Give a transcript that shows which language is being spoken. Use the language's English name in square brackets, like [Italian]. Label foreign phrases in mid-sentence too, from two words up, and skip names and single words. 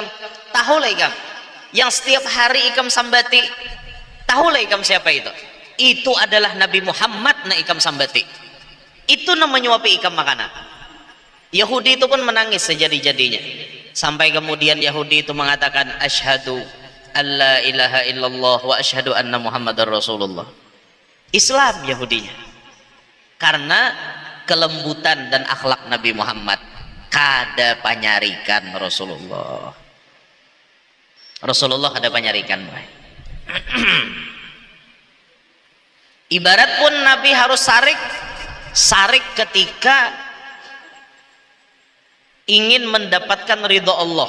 [Banjar] Tahulah ikam. [Indonesian] Yang setiap hari [Banjar] ikam sambati. Tahulah ikam [Indonesian] siapa itu? [Banjar] Itu adalah Nabi Muhammad na ikam sambati. Itu namanya menyuapi ikam makanan. [Indonesian] Yahudi itu pun menangis sejadi-jadinya. Sampai kemudian Yahudi itu mengatakan [Arabic] أشهد أن لا إله إلا الله وأشهد أن محمدا رسول الله. [Indonesian] Islam Yahudinya. Karena kelembutan dan akhlak Nabi Muhammad [Banjar] kada panyarikan [Indonesian] Rasulullah. Rasulullah [Banjar] kada panyarikan. [Indonesian] Ibarat pun Nabi harus sarik ketika ingin mendapatkan ridho Allah.